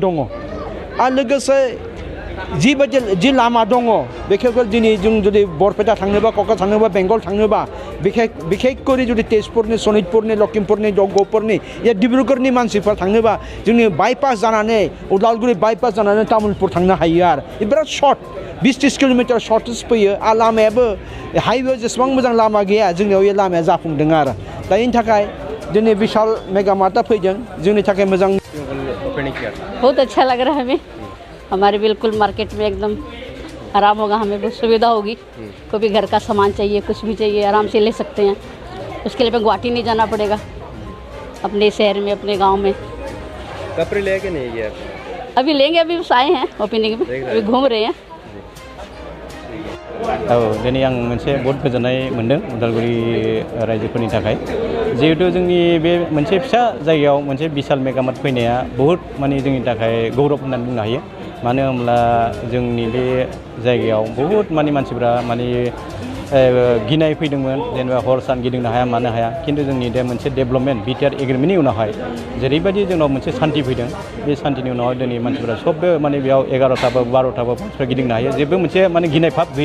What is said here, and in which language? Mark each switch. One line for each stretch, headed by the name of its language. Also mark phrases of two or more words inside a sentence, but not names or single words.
Bodo: जोंहा भुटान दङ आरो लोगोसे जि लामा दङ बेखौ दिनै जों जुदि बरपेटा थांनोबा क'क्राझार थांनोबा बेंगल थांनोबा बिखेखकरि जुदि तेजपुरनि सनितपुरनि लखिमपुरनि जगपुरनि या डिब्रुगड़नि मानसिफोर थांनोबा जोंनि बायपास जानानै उदालगुरि बायपास जानानै तामुलपुर थांनो हायो आरो बिराद सर्ट 20-30 किल'मिटार सर्टेज फैयो आरो लामायाबो हाइवे जेसेबां मोजां लामा गैया जोंनियाव बे लामाया जाफुंदों आरो दा बेनि थाखाय दिनै विशाल मेगा मार्टआ फैदों जोंनि थाखाय मोजां।
Hindi: बहुत अच्छा लग रहा है हमें, हमारे बिल्कुल मार्केट में एकदम आराम होगा, हमें बहुत सुविधा होगी। कोई भी घर का सामान चाहिए कुछ भी चाहिए आराम से ले सकते हैं, उसके लिए गुवाहाटी नहीं जाना पड़ेगा, अपने शहर में अपने गांव में। कपड़े लेके नहीं गया? अभी लेंगे, अभी बस आए हैं ओपनिंग में, अभी घूम रहे हैं।
Bodo: दिनै आं मोनसे बहुत गोजोननाय मोन्दों उदालगुरि रायजोफोरनि थाखाय, जिहेतु जोंनि बे मोनसे फिसा जायगायाव मोनसे विशाल मेगा मार्ट फैनाया बहुत माने जोंनि थाखाय गौरब होननानै बुंनो हायो। मानो होनब्ला जोंनि बे जायगायाव बहुत माने मानसिफ्रा माने गिनाय फैदोंमोन, जेनेबा हर सान गिदिंनो हाया मानो हाया, खिन्थु जोंनि बे मोनसे डेभेलपमेन्ट बिटिआर एग्रिमेन्टनि उनावहाय जेरैबायदि जोंनाव मोनसे सान्ति फैदों, बे सान्तिनि उनावहाय दिनै मानसिफ्रा सबबो माने बेयाव 11टाबो 12टाबो मानसिफ्रा गिदिंनो हायो, जेबो मोनसे माने गिनाय भाब गैया।